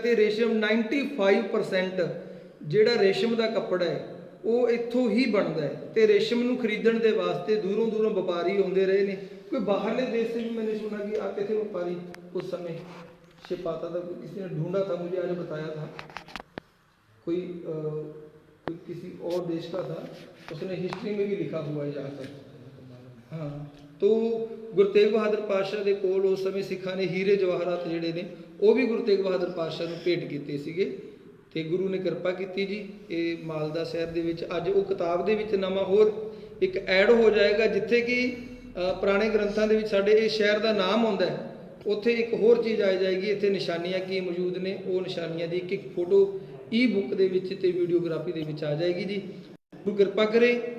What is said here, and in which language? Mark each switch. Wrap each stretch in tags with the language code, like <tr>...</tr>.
<pa>ਤੇ ਰੇਸ਼ਮ 95% ਜਿਹੜਾ ਰੇਸ਼ਮ ਦਾ ਕੱਪੜਾ ਹੈ ਉਹ ਇੱਥੋਂ ਹੀ ਬਣਦਾ ਹੈ। ਤੇ ਰੇਸ਼ਮ ਨੂੰ ਖਰੀਦਣ ਦੇ ਵਾਸਤੇ ਦੂਰੋਂ ਵਪਾਰੀ ਆਉਂਦੇ ਰਹੇ ਨੇ।</pa> <hi>कोई बाहरले देश से भी मैंने सुना कि आते थे व्यापारी उस समय से पाता था, किसी ने ढूंढा था, मुझे आज बताया था कोई किसी और देश का था, उसने हिस्ट्री में भी लिखा हुआ है यहाँ तक। हाँ, तो गुरु तेग बहादुर पातशाह के कोल उस समय सिखा ने हीरे जवाहरात</hi> <pa>ਜਿਹੜੇ ਨੇ ਉਹ ਵੀ ਗੁਰੂ ਤੇਗ ਬਹਾਦਰ ਪਾਤਸ਼ਾਹ ਨੂੰ ਭੇਟ ਕੀਤੇ ਸੀਗੇ। ਤੇ ਗੁਰੂ ਨੇ ਕਿਰਪਾ ਕੀਤੀ ਜੀ। ਇਹ ਮਾਲਦਾ ਸ਼ਹਿਰ ਦੇ ਵਿੱਚ ਅੱਜ ਉਹ ਕਿਤਾਬ ਦੇ ਵਿੱਚ ਨਵਾਂ ਹੋਰ ਇੱਕ ਐਡ ਹੋ ਜਾਏਗਾ, ਜਿੱਥੇ ਕਿ ਪੁਰਾਣੇ ਗ੍ਰੰਥਾਂ ਦੇ ਵਿੱਚ ਸਾਡੇ ਇਹ ਸ਼ਹਿਰ ਦਾ ਨਾਮ ਆਉਂਦਾ ਹੈ, ਉੱਥੇ ਇੱਕ ਹੋਰ ਚੀਜ਼ ਆ ਜਾਏਗੀ। ਇੱਥੇ ਨਿਸ਼ਾਨੀਆਂ ਕੀ ਮੌਜੂਦ ਨੇ, ਉਹ ਨਿਸ਼ਾਨੀਆਂ ਦੀ ਇੱਕ ਫੋਟੋ ਈ ਬੁੱਕ ਦੇ ਵਿੱਚ ਤੇ ਵੀਡੀਓਗ੍ਰਾਫੀ ਦੇ ਵਿੱਚ ਆ ਜਾਏਗੀ ਜੀ। ਗੁਰੂ ਕਿਰਪਾ ਕਰੇ</pa>